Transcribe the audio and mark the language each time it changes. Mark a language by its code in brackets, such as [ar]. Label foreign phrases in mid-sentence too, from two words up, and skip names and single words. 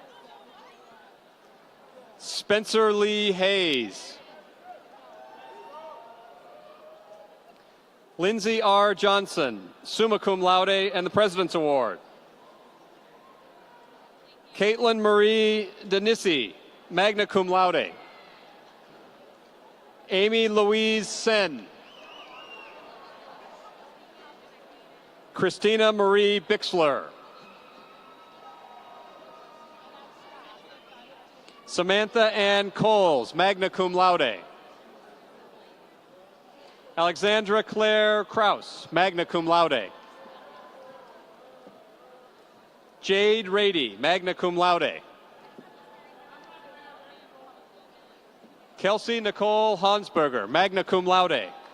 [en] Spencer Lee Hayes. Lindsay R. Johnson, [la] summa cum laude [en] and the President's Award. Caitlin Marie Denisi, [la] magna cum laude. [en] Amy Louise Sen. Christina Marie Bixler. Samantha Ann Coles, [la] magna cum laude. [en] Alexandra Claire Kraus, [la] magna cum laude. Jade Rady, magna cum laude. [en] Kelsey Nicole Hansberger, [la] magna cum laude.